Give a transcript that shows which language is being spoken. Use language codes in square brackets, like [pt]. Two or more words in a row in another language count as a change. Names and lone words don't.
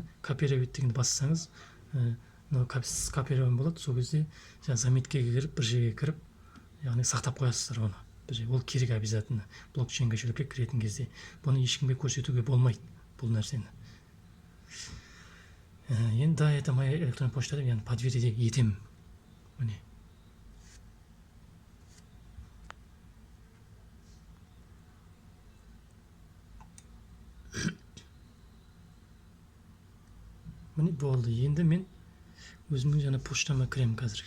[kk] Копировать дегенді бассаңыз, копирован болады. Сол кезде заметкеге кіріп, бір жерге кіріп, яғни сақтап қоясыздар оны. Ол керек обязательно блокчейн кошелекке кіретін кезде. Бұны ешкімге көрсетуге болмайды. бұл нәрсені. Енді да, [ru] это моя электронная почта [kk] деп, яғни [ru] подтвердить етемін. [kk] Міне. Міне болды. Енді мен өзімнің жаңа поштама кіремін қазіргі.